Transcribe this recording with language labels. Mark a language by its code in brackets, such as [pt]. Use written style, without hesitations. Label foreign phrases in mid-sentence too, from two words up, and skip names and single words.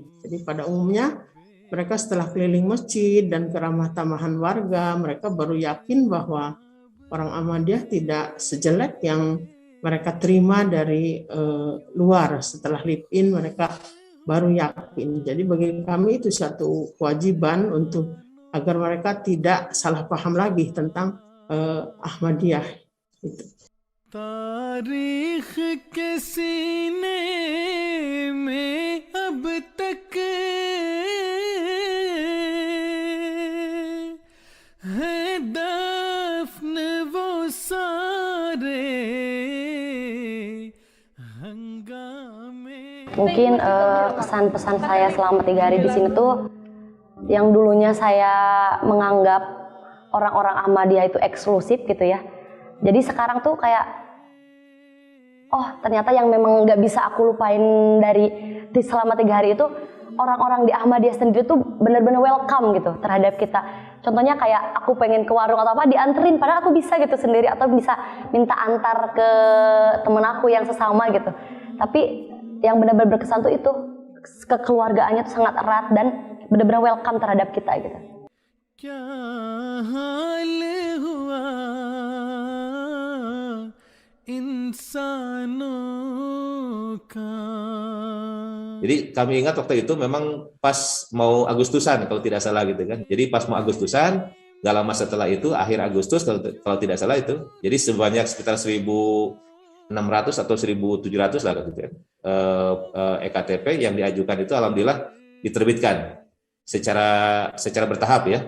[id] Jadi pada umumnya mereka setelah keliling masjid dan keramah tamahan warga, mereka baru yakin bahwa orang Ahmadiyah tidak sejelek yang mereka terima dari luar. Setelah [en] live in [id] mereka baru yakin. Jadi bagi kami itu satu kewajiban untuk agar mereka tidak salah paham lagi tentang Ahmadiyah. Gitu. [ur] تاریخ کے سینے میں اب تک ہے دفن وہ سارے ہنگامے. [id] Mungkin pesan-pesan saya selama 3 hari di sini tuh, yang dulunya saya menganggap orang-orang Ahmadiyah itu eksklusif gitu ya. Jadi sekarang tuh kayak, oh ternyata yang memang nggak bisa aku lupain dari selama 3 hari itu, orang-orang di Ahmadiyah sendiri tuh benar-benar welcome gitu terhadap kita. Contohnya kayak aku pengen ke warung atau apa, dianterin, padahal aku bisa gitu sendiri, atau bisa minta antar ke temen aku yang sesama gitu. Tapi yang benar-benar berkesan tuh itu, kekeluargaannya tuh sangat erat dan benar-benar welcome terhadap kita gitu. [ur] کیا حال ہوا انسانوں کا. [id] Jadi kami ingat waktu itu memang pas mau Agustusan kalau tidak salah gitu kan. Jadi pas mau Agustusan, gak lama setelah itu akhir Agustus kalau tidak salah itu. Jadi sebanyak sekitar 1.600 atau 1.700 lah gitu kan. EKTP yang diajukan itu alhamdulillah diterbitkan secara bertahap ya.